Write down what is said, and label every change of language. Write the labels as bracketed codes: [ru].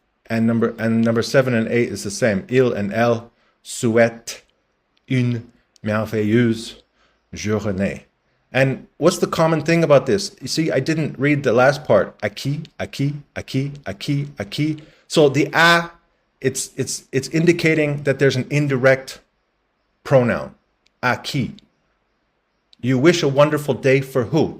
[en] And number 7 and 8 is the same. [fr] Il and elle souhaitent une merveilleuse journée. [en] And what's the common thing about this? You see, I didn't read the last part. [fr] À qui, à qui, à qui, à qui, à qui. [en] So the à, it's indicating that there's an indirect pronoun. [fr] À qui. [en] You wish a wonderful day for who?